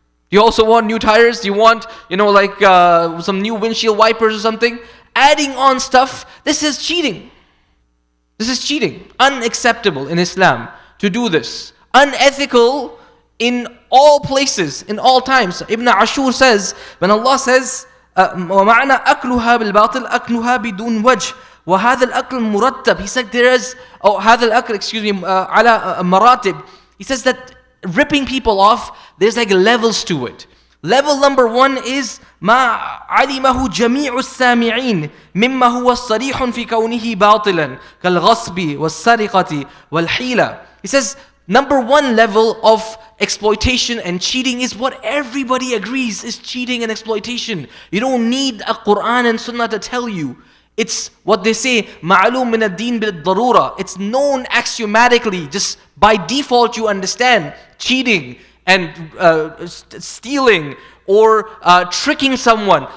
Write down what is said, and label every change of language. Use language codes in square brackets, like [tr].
[en] Do you also want new tires? Do you want, some new windshield wipers or something? Adding on stuff, this is cheating. This is cheating. Unacceptable in Islam to do this. Unethical in all places, in all times. Ibn Ashur says, when Allah says, [ar] وَمَعْنَا أَكْلُهَا بِالْبَاطِلِ أَكْلُهَا بِدُونْ وَجْهِ وَهَذَا الْأَكْلُ مُرَتَّبِ. [en] He said there is, [ar] هَذَا الْأَكْلُ, عَلَى مَرَاتِبِ. [en] He says that ripping people off, there's like levels to it. Level number 1 is [ar] ما علمه جميع السامعين مما هو صريح في كونه باطلا كالغصب والسرقة والحيلة. [en] He says number 1 level of exploitation and cheating is what everybody agrees is cheating and exploitation. You don't need a Quran and Sunnah to tell you. It's what they say, [ar] معلوم من الدين بالضرورة. [en] It's known axiomatically, just by default you understand cheating and stealing or tricking someone.